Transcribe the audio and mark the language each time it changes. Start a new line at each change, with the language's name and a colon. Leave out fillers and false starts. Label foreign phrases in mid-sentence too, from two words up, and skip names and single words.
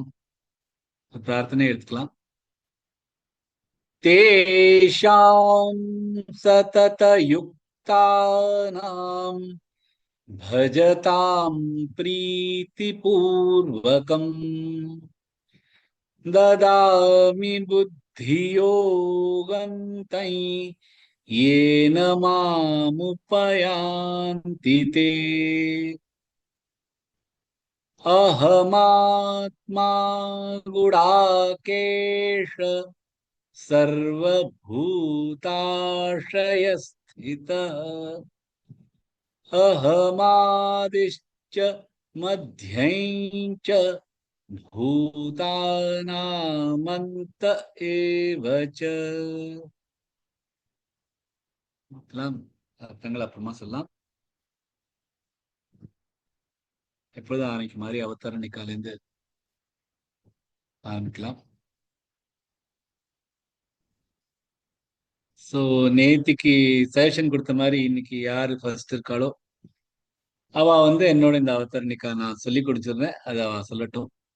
Tamil: பிரார்த்தனை எடுத்துக்கலாம்.
Sanskrit: तेषां सतत युक्तानां भजतां प्रीतिपूर्वकम् ददामि बुद्धियोगं तं येन मामुपयान्ति ते अहमात्मा गुडाकेश सर्वभूताश्रयस्थितः अहमादिश्च मध्यं च भूतानामन्त एव च.
Tamil: அர்த்தங்கள் அப்புறமா சொல்லலாம். எப்பொழுதும் ஆரம்பிக்க மாதிரி அவதாரணிக்காலேருந்து ஆரம்பிக்கலாம். சோ நேத்திக்கு சஜஷன் கொடுத்த மாதிரி இன்னைக்கு யாரு ஃபர்ஸ்ட் இருக்காளோ அவ வந்து என்னோட இந்த அவதாரணிக்கா நான் சொல்லி கொடுத்துருந்தேன், அதை அவ சொல்லட்டும்.